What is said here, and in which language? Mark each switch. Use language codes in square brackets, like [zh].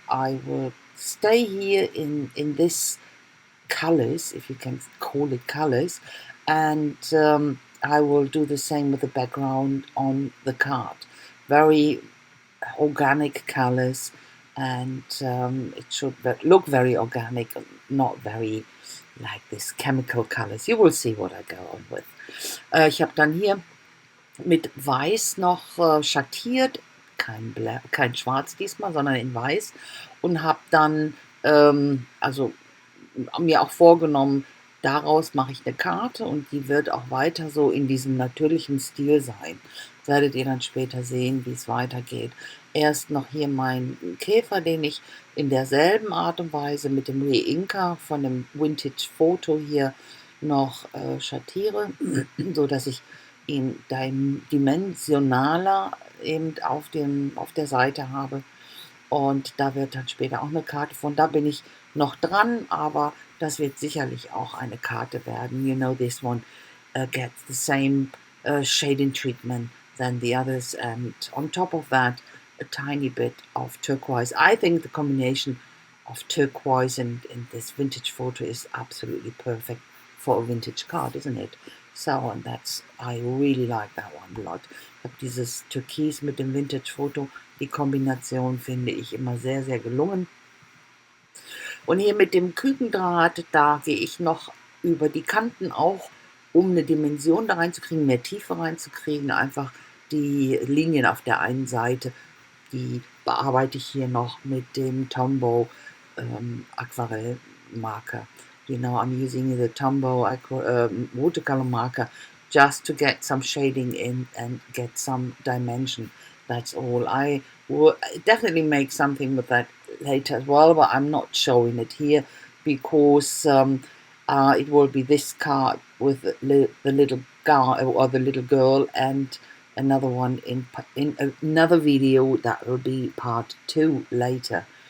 [en] I will stay here in this colors, if you can call it colors, and I will do the same with the background on the card. Very organic colors, and it should look very organic, not very like this chemical colors. You will see what I go on with. [de] Ich habe dann hier mit Weiß noch schattiert, kein Schwarz diesmal, sondern in Weiß, und habe dann also mir auch vorgenommen, daraus mache ich eine Karte und die wird auch weiter so in diesem natürlichen Stil sein. Das werdet ihr dann später sehen, wie es weitergeht. Erst noch hier mein Käfer, den ich in derselben Art und Weise mit dem Re-Inka von dem Vintage-Foto hier noch schattiere, so dass ich ihn dimensionaler eben auf der Seite habe. Und da wird dann später auch eine Karte von. Da bin ich noch dran, aber das wird sicherlich auch eine Karte werden. [en] You know, this one gets the same shading treatment than the others, and on top of that, a tiny bit of turquoise. I think the combination of turquoise and this vintage photo is absolutely perfect for a vintage card, isn't it? So, and I really like that one a lot. [de] Ich habe dieses Türkis mit dem Vintage-Foto, die Kombination finde ich immer sehr, sehr gelungen. Und hier mit dem Kükendraht, da gehe ich noch über die Kanten auch, um eine Dimension da reinzukriegen, mehr Tiefe reinzukriegen. Einfach die Linien auf der einen Seite, die bearbeite ich hier noch mit dem Tombow Aquarellmarker. [en] You know, I'm using the Tombow watercolor marker just to get some shading in and get some dimension. That's all. I will definitely make something with that later as well, but I'm not showing it here because it will be this card with the little guy or the little girl, and another one in another video that will be part 2 later.